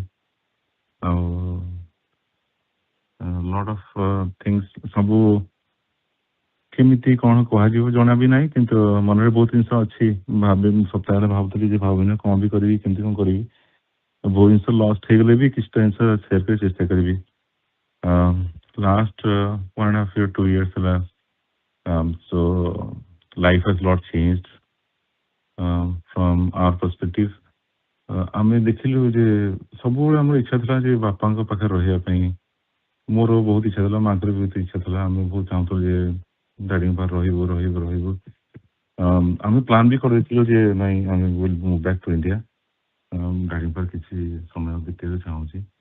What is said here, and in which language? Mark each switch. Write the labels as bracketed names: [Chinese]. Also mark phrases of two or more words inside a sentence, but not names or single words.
[Odia] ଆଉ [English] lot of things [Odia] ସବୁ କେମିତି କ'ଣ କୁହାଯିବ ଜଣା ବି ନାହିଁ, କିନ୍ତୁ ମନରେ ବହୁତ ଜିନିଷ ଅଛି। ସପ୍ତାହ ହେଲା ଭାବୁଥିଲି ଯେ ଭାବିନି କ'ଣ ବି କରିବି, କେମିତି କ'ଣ କରିବି। ବହୁତ ଜିନିଷ ଲଷ୍ଟ ହେଇଗଲେ ବି କିଛିଟା ଜିନିଷ ସେୟାର କରି ଚେଷ୍ଟା କରିବି। [English] ଲାଷ୍ଟ 1.5 year 2 years ହେଲା, so life has lot changed from our perspective. [Odia] ଆମେ ଦେଖିଲୁ ଯେ ସବୁବେଳେ ଆମର ଇଚ୍ଛା ଥିଲା ଯେ ବାପାଙ୍କ ପାଖରେ ରହିବା ପାଇଁ। ମୋର ବହୁତ ଇଚ୍ଛା ଥିଲା, ମାଙ୍କର ବି ବହୁତ ଇଚ୍ଛା ଥିଲା। ଆମେ ବହୁତ ଚାହୁଁଥିଲୁ ଯେ ଡାଡିଙ୍କ ପାଖରେ ରହିବୁ। ଆମେ ପ୍ଲାନ୍ ବି କରିଦେଇଥିଲୁ ଯେ ନାଇଁ ଆମେ [English] will move back to India, [Odia] ଡାଡିଙ୍କ ପାଖରେ କିଛି ସମୟ ବିତେଇବାକୁ ଚାହୁଁଛି।